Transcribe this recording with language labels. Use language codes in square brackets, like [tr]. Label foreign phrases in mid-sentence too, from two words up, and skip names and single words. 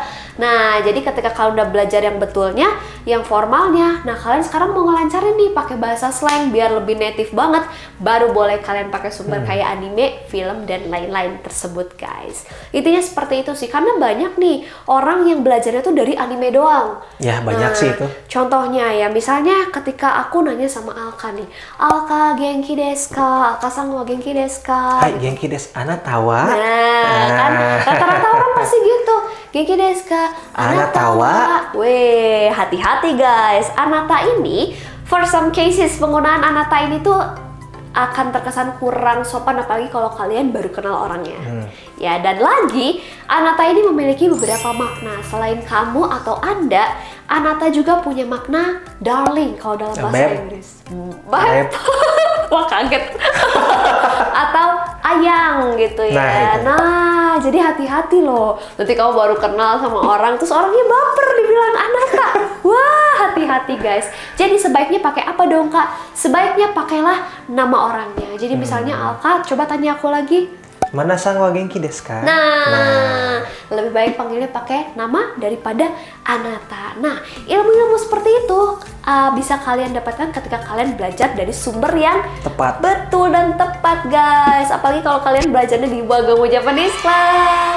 [id] Nah, jadi ketika kalian udah belajar yang betulnya, yang formalnya, nah kalian sekarang mau ngelancarin nih pakai bahasa slang biar lebih native banget, baru boleh kalian pakai sumber kayak anime, film, dan lain-lain tersebut guys. Intinya seperti itu sih, karena banyak nih orang yang belajarnya tuh dari anime doang. Ya, banyak sih itu. Contohnya ya, misalnya ketika aku nanya sama Alka nih, Alka [ja] 元気ですか? Alka さんは元気ですか? はい、元気です. あなたは. [id] Nah, kan rata-rata orang pasti gitu. [ja] 元気ですか? あなたは. [id] Weh, hati-hati guys. Anata ini, [en] for some cases [id] penggunaan anata ini tuh akan terkesan kurang sopan apalagi kalau kalian baru kenal orangnya. Ya, dan lagi anata ini memiliki beberapa makna. Selain kamu atau Anda, anata juga punya makna darling kalau dalam bahasa Beb. Inggris. Beb. Wah, kaget. Atau ayang gitu ya. Nah, itu. Nah, jadi hati-hati loh. Nanti kamu baru kenal sama orang, terus orangnya baper dibilang anata. Wah, hati-hati guys. Jadi sebaiknya pakai apa dong kak? Sebaiknya pakailah nama orangnya. Jadi misalnya Alka, coba tanya aku lagi. [ja] 皆さんは元気ですか? [id] Nah, lebih baik panggilnya pakai nama daripada anata. Nah, ilmu-ilmu seperti itu bisa kalian dapatkan ketika kalian belajar dari sumber yang Tepat. betul dan tepat, guys. Apalagi kalau kalian belajarnya di Wagamo Japanese Class.